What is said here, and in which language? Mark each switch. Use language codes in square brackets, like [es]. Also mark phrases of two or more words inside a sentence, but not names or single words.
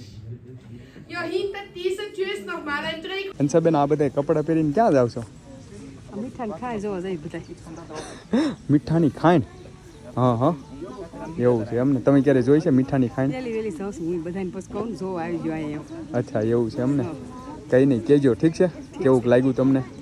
[de] Ja, hinter dieser Tür ist nochmal ein Dreh. [gu] હંસાબેન આ બધા કપડાં પહેરીને ક્યાં જાવ છો? મીઠાની ખાંડ જોવા જઈ બધા. મીઠાની ખાંડ? હા હા એવું છે એમને? તમે ક્યારે જોઈ છે મીઠાની ખાંડ? વેલી જાઉં છું હું બધાને પછી કહું જો આવી ગયો અહીંયા. અચ્છા એવું છે એમને? કંઈ નહીં કહેજો, ઠીક છે? કેવું લાગ્યું તમને?